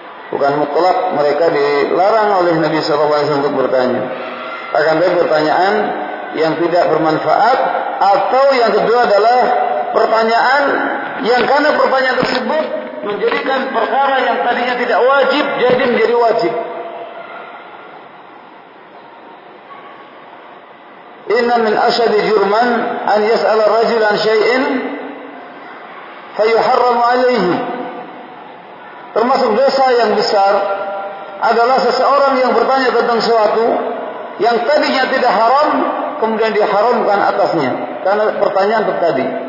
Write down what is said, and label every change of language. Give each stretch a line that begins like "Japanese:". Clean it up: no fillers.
Indonesian: Bukan mutlak mereka dilarang oleh Nabi SAW untuk bertanya. Akan ada pertanyaan yang tidak bermanfaat, atau yang kedua adalah pertanyaan yang karena pertanyaan tersebut menjadikan perkara yang tadinya tidak wajib jadi menjadi wajib.
Arabic: إن من أشد جرما أن يسأل الرجل عن شيء فيحرم عليه.
Indonesian: Termasuk dosa yang besar adalah seseorang yang bertanya tentang sesuatu yang tadinya tidak haram, kemudian diharamkan atasnya karena pertanyaan tadi.